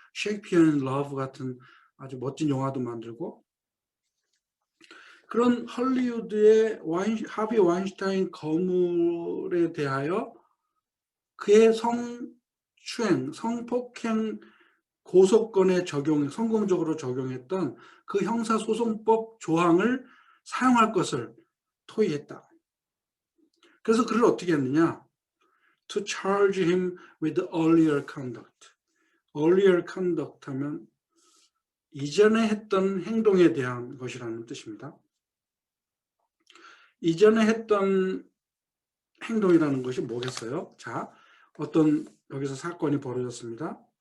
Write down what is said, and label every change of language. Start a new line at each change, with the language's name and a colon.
Korean: 셰익스피어 앤 러브 같은 아주 멋진 영화도 만들고, 그런 헐리우드의 하비 와인슈타인 거물에 대하여 그의 성추행, 성폭행 고소권에 성공적으로 적용했던 그 형사소송법 조항을 사용할 것을 토의했다. 그래서 그를 어떻게 했느냐?
English: To charge him with earlier conduct.
Korean: earlier conduct 하면 이전에 했던 행동에 대한 것이라는 뜻입니다. 이전에 했던 행동이라는 것이 뭐겠어요? 자, 어떤 여기서 사건이 벌어졌습니다.